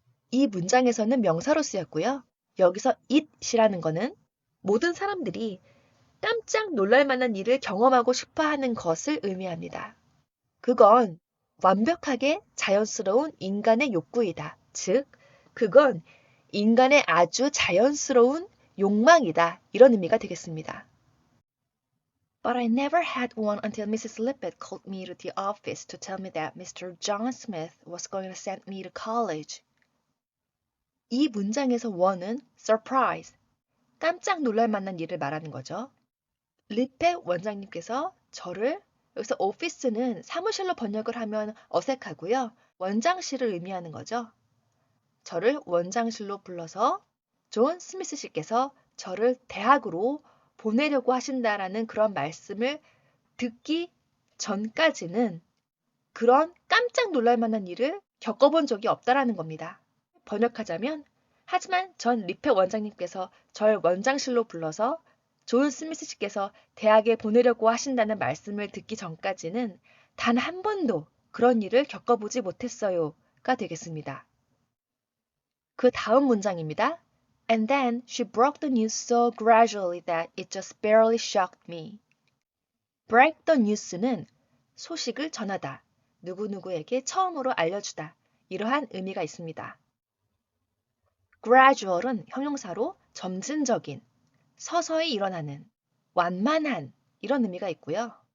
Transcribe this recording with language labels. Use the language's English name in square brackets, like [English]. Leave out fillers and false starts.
[Korean] 이 문장에서는 명사로 쓰였고요. 여기서 it이라는 거는 모든 사람들이 깜짝 놀랄 만한 일을 경험하고 싶어하는 것을 의미합니다. 그건 완벽하게 자연스러운 인간의 욕구이다. 즉, 그건 인간의 아주 자연스러운 욕망이다. 이런 의미가 되겠습니다. [English] But I never had one until Mrs. Lippett called me to the office to tell me that Mr. John Smith was going to send me to college. [Korean] 이 문장에서 one은 surprise, 깜짝 놀랄 만한 일을 말하는 거죠. 리펫 원장님께서 저를, 여기서 오피스는 사무실로 번역을 하면 어색하고요. 원장실을 의미하는 거죠. 저를 원장실로 불러서 존 스미스 씨께서 저를 대학으로 보내려고 하신다라는 그런 말씀을 듣기 전까지는 그런 깜짝 놀랄 만한 일을 겪어본 적이 없다라는 겁니다. 번역하자면, 하지만 전 리페 원장님께서 절 원장실로 불러서 존 스미스 씨께서 대학에 보내려고 하신다는 말씀을 듣기 전까지는 단 한 번도 그런 일을 겪어보지 못했어요가 되겠습니다. 그 다음 문장입니다. [English] And then she broke the news so gradually that it just barely shocked me. [Korean] break the news는 소식을 전하다, 누구누구에게 처음으로 알려주다, 이러한 의미가 있습니다. gradual은 형용사로 점진적인, 서서히 일어나는, 완만한 이런 의미가 있고요.